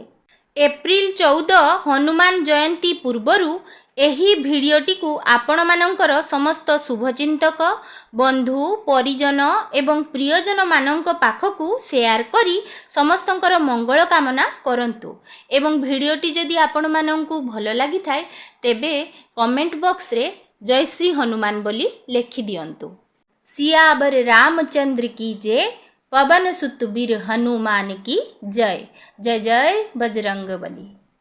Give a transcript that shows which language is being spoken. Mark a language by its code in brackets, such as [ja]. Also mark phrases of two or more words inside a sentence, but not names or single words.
[or] ଏପ୍ରିଲ 14 ହନୁମାନ ଜୟନ୍ତୀ ପୂର୍ବରୁ ଏହି ଭିଡିଓଟି କୁ ଆପଣ ମାନଙ୍କର ସମସ୍ତ ଶୁଭଚିନ୍ତକ ବନ୍ଧୁ ପରିଜନ ଏବଂ ପ୍ରିୟଜନ ମାନଙ୍କ ପାଖକୁ ସେୟାର କରି ସମସ୍ତଙ୍କର ମଙ୍ଗଳ କାମନା କରନ୍ତୁ। ଏବଂ ଭିଡିଓଟି ଯଦି ଆପଣ ମାନଙ୍କୁ ଭଲ ଲାଗି ଥାଏ ତେବେ [en] comment box [or] ରେ ଜୟ ଶ୍ରୀ ହନୁମାନ ବୋଲି ଲେଖି ଦିଅନ୍ତୁ। [hi] सियावर रामचंद्र की जय, पवन सुत वीर हनुमान की जय। जय जय बजरंग बली।